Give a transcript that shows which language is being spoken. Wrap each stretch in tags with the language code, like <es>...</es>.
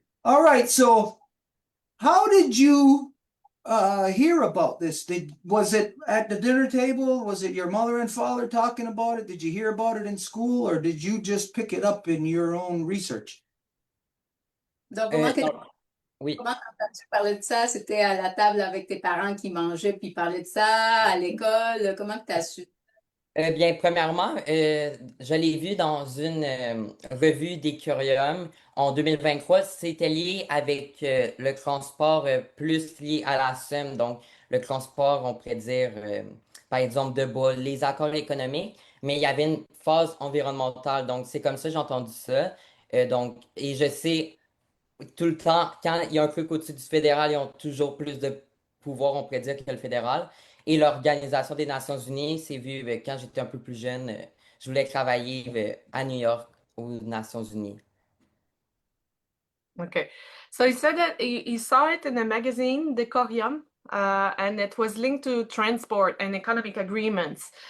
<en>All right, so how did you hear about this? Was it at the dinner table? Was it your mother and father talking about it? Did you hear about it in school, or did you just pick it up in your own research?</en> <fr>Donc, Oui. comment quand tu parlais de ça? C'était à la table avec tes parents qui mangeaient puis parlaient de ça, à l'école? Comment tu as su? Bien, premièrement, je l'ai vu dans une revue des Curium en 2023. C'était lié avec le transport plus lié à la somme. Donc, le transport, on pourrait dire, par exemple, de bois, les accords économiques, mais il y avait une phase environnementale. Donc, c'est comme ça que j'ai entendu ça. Donc, et je sais tout le temps, quand il y a un truc au-dessus du fédéral, ils ont toujours plus de pouvoir, on pourrait dire, que le fédéral. Et l'Organisation des Nations Unies, c'est vu quand j'étais un peu plus jeune, je voulais travailler à New York aux Nations Unies.</fr> <en>Okay. So he said that he saw it in a magazine, Decorium, and it was linked to transport and economic agreements.</en>